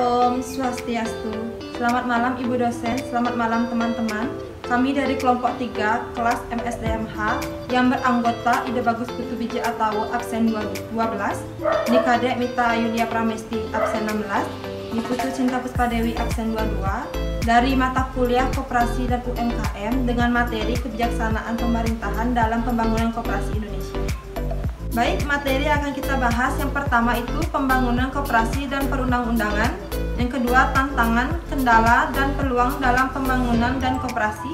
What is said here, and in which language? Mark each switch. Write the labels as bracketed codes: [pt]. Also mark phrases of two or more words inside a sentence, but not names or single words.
[ban] Om Swastiastu. [id] Selamat malam Ibu dosen, selamat malam teman-teman. Kami dari kelompok 3 kelas MSDMH yang beranggota Ida Bagus Putu Biji Atawu absen 12, Nikadek Mita Yulia Pramesti absen 16, Niputu Cinta Puspadewi absen 22, dari mata kuliah Koperasi dan UMKM dengan materi kebijaksanaan pemerintahan dalam pembangunan koperasi Indonesia. Baik, materi akan kita bahas. Yang pertama itu pembangunan koperasi dan perundang-undangan. Yang kedua, tantangan, kendala, dan peluang dalam pembangunan dan koperasi.